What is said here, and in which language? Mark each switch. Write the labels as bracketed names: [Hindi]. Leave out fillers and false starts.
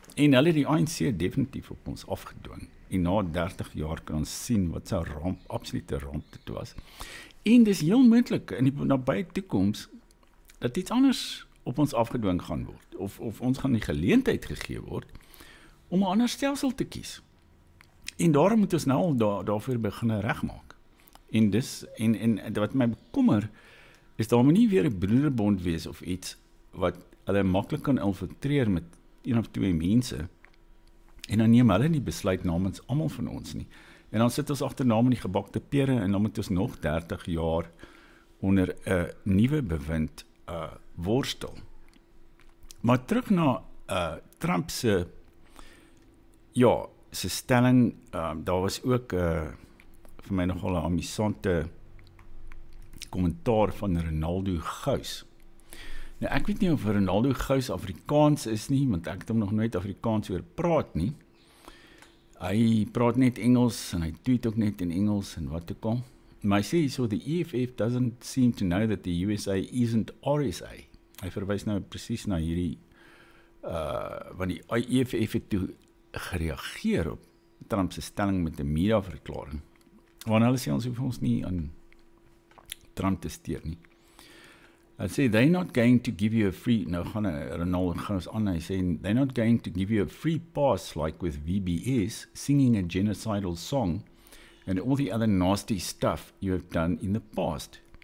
[Afrikaans] En hulle die ANC definitief op ons afgedwing. En na 30 jaar kan ons sien wat sy ramp, absolute ramp dit was. En dis heel moontlik in die nabye toekoms dat iets anders op ons afgedwing gaan word. Of ons gaan die geleentheid gegee word om 'n ander stelsel te kies. En daarom moet ons nou al daarvoor begin regmaak. En wat my bekommer is daar moet nie weer 'n broederbond wees of iets wat hulle maklik kan infiltreer met een of twee mense en dan neem hulle nie besluit namens almal van ons nie. En dan sit ons agterna met die gebakte pere en dan moet ons nog 30 jaar onder 'n nuwe bewind worstel. Maar terug na Trump se stelling, daar was ook vir my nogal 'n amusante kommentaar van Ronaldo Gous. Nou ek weet nie of Ronaldo Gous Afrikaans is nie, want ek het hom nog nooit Afrikaans hoor praat nie. Hy praat net Engels en hy tweet ook net in Engels en wat ook al. Maar hy sê [English] so the EFF doesn't seem to know that the USA isn't RSA. [Afrikaans] Hy verwys nou presies na hierdie want die EFF het toe gereageer op Trump se stelling met 'n mediaverklaring. Want hulle sê ons hoef ons nie aan Trump te steur nie. Hy sê [English] they're not going to give you a free, [Afrikaans] nou gaan Ronaldo Gous aan, hy sê [English] they're not going to give you a free pass like with VBS singing a genocidal song and all the other nasty stuff you have done in the past.